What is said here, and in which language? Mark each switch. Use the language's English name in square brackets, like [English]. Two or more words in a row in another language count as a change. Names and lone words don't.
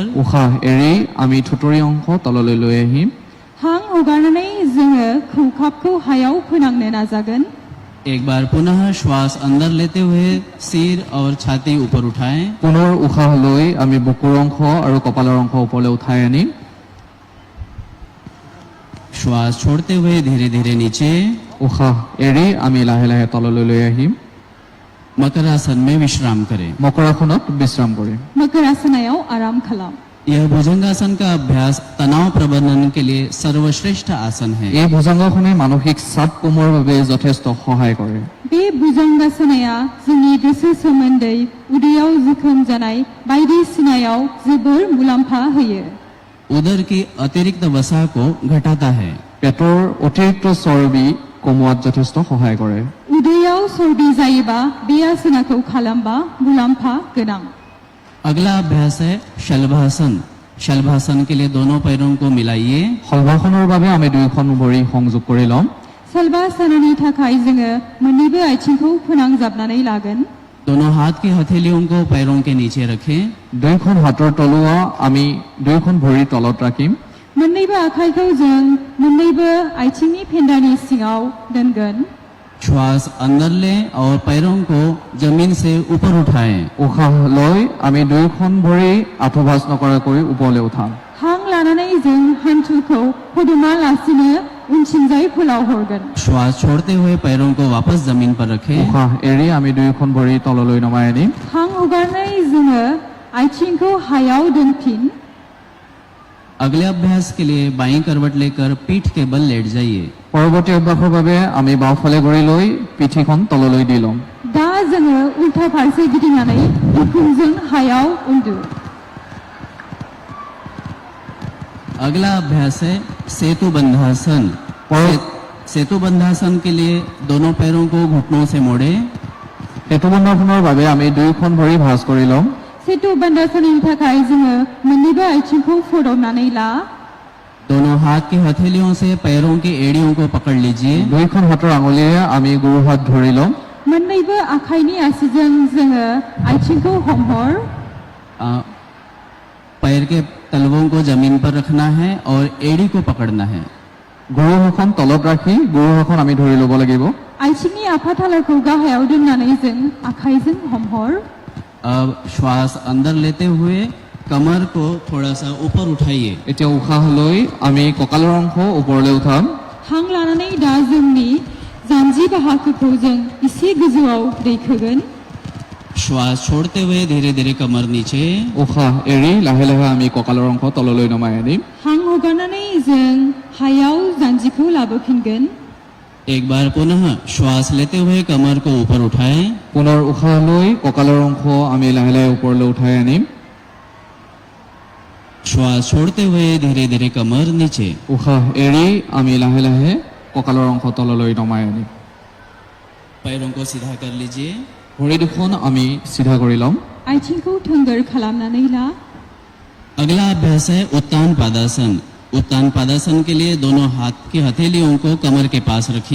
[Assamese] উশাহ এৰি আমি ঠুটৰি অংশ তললৈ লৈ আহিম। [Bodo] हां हगारनानै जोङो खौखाबखौ हायाव फोनांनो नाजागोन। [Hindi] एक बार पुनः श्वास अंदर लेते हुए सिर और छाती ऊपर उठाएं। [Assamese] পুনৰ উশাহ লৈ আমি বুকুৰ অংশ আৰু কপালৰ অংশ ওপৰলৈ উঠাই আনিম। [Hindi] श्वास छोड़ते हुए धीरे धीरे नीचे। [Assamese] উশাহ এৰি আমি লাহে লাহে তললৈ লৈ আহিম। [Hindi] मकरासन में विश्राम करें। [Assamese] মকৰাসনত বিশ্ৰাম কৰিম। [Bodo] मकरासनायाव आराम खालाम। [Hindi] यह भुजंगासन का अभ्यास तनाव प्रबंधन के लिए सर्वश्रेष्ठ आसन है। [Assamese] এই ভুজাংগাসনে মানসিক চাপ কমোৱাৰ বাবে যথেষ্ট সহায় কৰে। [Bodo] बे भुजंगासनाया जोंनि गोसो सोमोन्दै उदैयाव जोखोम जानाय बायदिसिनायाव जोबोर मुलाम्फा होयो। [Hindi] उदर की अतिरिक्त वसा को घटाता है। [Assamese] পেটৰ অতিৰিক্ত চৰ্বি কমোৱাত যথেষ্ট সহায় কৰে। [Bodo] उदैयाव चर्बि जायोबा बे आसनाखौ खालामबा मुलाम्फा गोनां। [Hindi] अगला अभ्यास है शलभासन। शलभासन के लिए दोनों पैरों को मिलाइए। [Assamese] শলভাসনৰ বাবে আমি দুয়োখন ভৰি সংযোগ কৰি ল'ম। [Bodo] शलभासननि थाखाय जोङो मोन्नैबो आथिंखौ फोनांजाबनानै लागोन। [Hindi] दोनों हाथ की हथेलियों को पैरों के नीचे रखें। [Assamese] দুয়োখন হাতৰ তলুৱা আমি দুয়োখন ভৰিৰ তলত ৰাখিম। [Bodo] मोन्नैबो आखाइखौ जों मोन्नैबो आथिंनि फेन्दानि सिङाव दोनगोन। [Hindi] श्वास अंदर लें और पैरों को जमीन से ऊपर उठाएं। [Assamese] উশাহ লৈ আমি দুয়োখন ভৰি আঁঠু ভাঁজ নকৰাকৈ ওপৰলৈ উঠাম। [Bodo] हां लानानै जों हान्थुखौ फदमा लासिनो उनथिंजाय फोलाव हरगोन। [Hindi] श्वास छोड़ते हुए पैरों को वापस जमीन पर रखें। [Assamese] উশাহ এৰি আমি দুয়োখন ভৰি তললৈ নমাই আনিম। [Bodo] हां हगारनानै जोङो आथिंखौ हायाव दोनफिन। [Hindi] अगले अभ्यास के लिए बाईं करवट लेकर पीठ के बल लेट जाइए। [Assamese] পৰৱৰ্তী অভ্যাসৰ বাবে আমি বাওঁফালে ঘূৰি লৈ পিঠিখন তললৈ দি ল'ম। [Bodo] दा जोङो उल्था फारसे गिदिंनानै बिखुंजों हायाव उन्दु। [Hindi] अगला अभ्यास है सेतु बंधासन। सेतु बंधासन के लिए दोनों पैरों को घुटनों से मोड़े। [Assamese] সেতু বন্ধনৰ বাবে আমি দুয়োখন ভৰি ভাঁজ কৰি ল'ম। [Bodo] सेतु बन्धासननि थाखाय जोङो मोन्नैबो आथिंखौ फदबनानै ला। [Hindi] दोनों हाथ की हथेलियों से पैरों की एड़ियों को पकड़ लीजिए। [Assamese] দুয়োখন হাতৰ আঙুলিৰে আমি গুৰু হাত ধৰি ল'ম। [Bodo] मोन्नैबो आखाइनि आसिजों जोङो आथिंखौ हमहर। [Hindi] पैर के तलवों को जमीन पर रखना है और एड़ी को पकड़ना है। [Assamese] গুৰু হাতখন তলত ৰাখি গুৰু হাতখন আমি ধৰি ল'ব লাগিব। [Bodo] आथिंनि आफाथालाखौ गाहायाव दोननानै जों आखाइजों हमहर। [Hindi] अब श्वास अंदर लेते हुए कमर को थोड़ा सा ऊपर उठाइए। [Assamese] এতিয়া উশাহ লৈ আমি কঁকালৰ অংশ ওপৰলৈ উঠাম। [Bodo] हां लानानै दा जोंनि जानजि बाहागोखौ जों एसे गोजौआव दैखोगोन। [Hindi] श्वास छोड़ते हुए धीरे धीरे कमर नीचे। [Assamese] উশাহ এৰি লাহে লাহে আমি কঁকালৰ অংশ তললৈ নমাই আনিম। [Bodo] हां हगारनानै जों हायाव जानजिखौ लाबोफिनगोन। [Hindi] एक बार पुनः श्वास लेते हुए कमर को ऊपर उठाएं। [Assamese] পুনৰ উশাহ লৈ কঁকালৰ অংশ আমি লাহে লাহে ওপৰলৈ উঠাই আনিম। [Hindi] श्वास छोड़ते हुए धीरे धीरे कमर नीचे। [Assamese] উশাহ এৰি আমি লাহে লাহে কঁকালৰ অংশ তললৈ নমাই আনিম। [Hindi] पैरों को सीधा कर लीजिए। [Assamese] ভৰি দুখন আমি চিধা কৰি ল'ম। [Bodo] आथिंखौ थोंगोर खालामनानै ला। [Hindi] अगला अभ्यास है उत्तान पादासन। उत्तान पादासन के लिए दोनों हाथ की हथेलियों को कमर के पास रखिए।